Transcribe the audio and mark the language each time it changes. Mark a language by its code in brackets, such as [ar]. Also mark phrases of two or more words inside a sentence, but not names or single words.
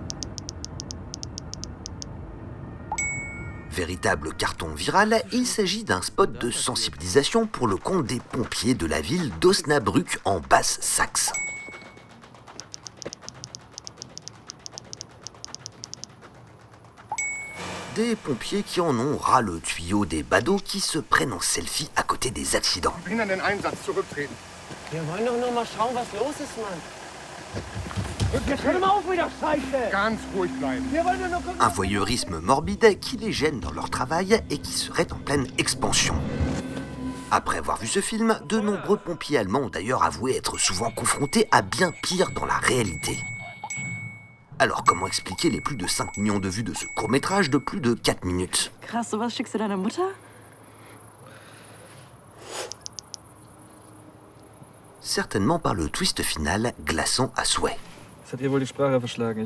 [fr] Véritable carton viral, il s'agit d'un spot de sensibilisation pour le compte des pompiers de la ville d'Osnabrück en Basse-Saxe. Des pompiers qui en ont ras le tuyau des badauds qui se prennent en selfie à côté des accidents. [de] Behindern den Einsatz zurücktreten. Wir wollen doch nur mal schauen, was los ist, Mann. Jetzt hör mal auf mit der Scheiße! Ganz ruhig bleiben. Wir wollen nur gucken. [fr] Un voyeurisme morbide qui les gêne dans leur travail et qui serait en pleine expansion. Après avoir vu ce film, de nombreux pompiers allemands ont d'ailleurs avoué être souvent confrontés à bien pire dans la réalité. Alors comment expliquer les plus de 5 millions de vues de ce court-métrage de plus de 4 minutes? [de] Krass, sowas schickst du deiner Mutter? [fr] Certainement par le twist final glaçant à souhait. [de] Das hat ihr wohl die Sprache verschlagen.